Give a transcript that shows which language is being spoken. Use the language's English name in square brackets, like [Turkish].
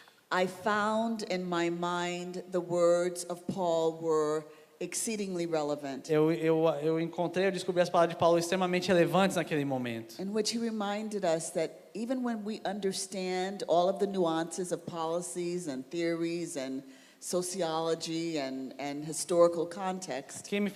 [English] I found in my mind the words of Paul were exceedingly relevant, [Portuguese] eu encontrei, eu descobri as palavras de Paulo extremamente relevantes naquele momento. [English] in which he reminded us that even when we understand all of the nuances of policies and theories and sociology and historical context,